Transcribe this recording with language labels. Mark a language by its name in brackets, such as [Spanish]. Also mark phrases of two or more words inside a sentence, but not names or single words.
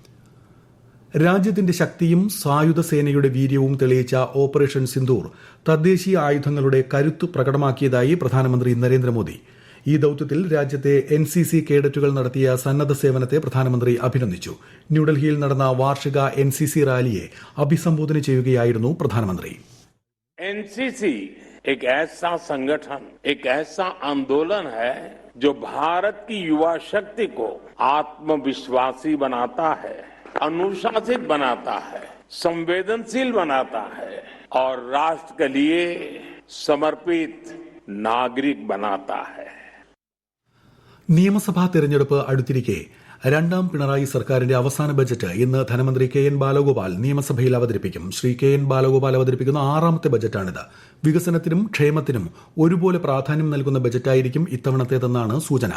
[Malayalam] രാജ്യത്തിന്റെ ശക്തിയും സായുധ സേനയുടെ വീര്യവും തെളിയിച്ച ഓപ്പറേഷൻ സിന്ദൂർ തദ്ദേശീയ ആയുധങ്ങളുടെ കരുത്ത് പ്രകടമാക്കിയതായി പ്രധാനമന്ത്രി നരേന്ദ്രമോദി. ഈ ദൌത്യത്തിൽ രാജ്യത്തെ എൻസിസി കേഡറ്റുകൾ നടത്തിയ സന്നദ്ധ സേവനത്തെ പ്രധാനമന്ത്രി അഭിനന്ദിച്ചു. ന്യൂഡൽഹിയിൽ നടന്ന വാർഷിക എൻസിസി റാലിയെ അഭിസംബോധന ചെയ്യുകയായിരുന്നു പ്രധാനമന്ത്രി. [Hindi] एनसीसी एक ऐसा संगठन, एक ऐसा आंदोलन है जो भारत की युवा शक्ति को आत्मविश्वासी बनाता है, अनुशासित बनाता है, संवेदनशील बनाता है और राष्ट्र के लिए समर्पित नागरिक बनाता है. [Malayalam] നിയമസഭാ തെരഞ്ഞെടുപ്പ് അടുത്തിരിക്കെ 2ാം പിണറായി സർക്കാരിന്റെ അവസാന ബജറ്റ് ഇന്ന് ധനമന്ത്രി കെ എൻ ബാലഗോപാൽ നിയമസഭയിൽ അവതരിപ്പിക്കും. ശ്രീ കെ എൻ ബാലഗോപാൽ അവതരിപ്പിക്കുന്ന 6ാമത്തെ ബജറ്റാണിത്. വികസനത്തിനും ക്ഷേമത്തിനും ഒരുപോലെ പ്രാധാന്യം നൽകുന്ന ബജറ്റായിരിക്കും ഇത്തവണത്തേതെന്നാണ് സൂചന.